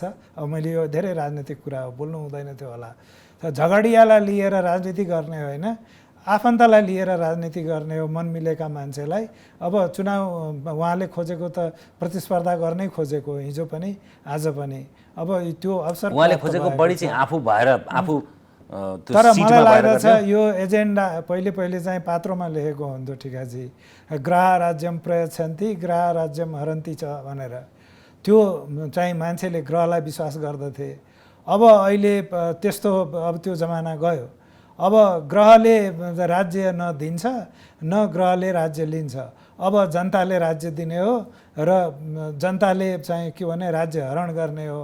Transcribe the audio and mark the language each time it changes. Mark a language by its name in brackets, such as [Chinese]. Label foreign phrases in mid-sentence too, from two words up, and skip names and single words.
[Nepali] अब मैले यो धेरै राजनीतिक कुरा हो, बोल्नु हुँदैन त्यो होला। झगडियालाई लिएर राजनीति गर्ने होइन, आफन्तलाई लिएर राजनीति गर्ने हो मन मिलेका मान्छेलाई। अब चुनाव उहाँले खोजेको त प्रतिस्पर्धा गर्नै खोजेको हिजो पनि आज पनि। अब त्यो अवसर उहाँले खोजेको बढी चाहिँ आफू भएर आफू। तर मलाई लाग्दछ यो एजेन्डा पहिले चाहिँ पात्रोमा लेखेको हुन्थ्यो ठिकाजी, [Sanskrit] ग्रह राज्यम प्रयच्छन्ति ग्रह राज्यम हरन्ति च [Nepali] भनेर। त्यो चाहिँ मान्छेले ग्रहलाई विश्वास गर्दथे। अब अहिले त्यस्तो अब त्यो जमाना गयो। अब ग्रहले राज्य नदिन्छ, न ग्रहले राज्य लिन्छ। अब जनताले राज्य दिने हो र जनताले चाहिँ के भने राज्य हरण गर्ने हो।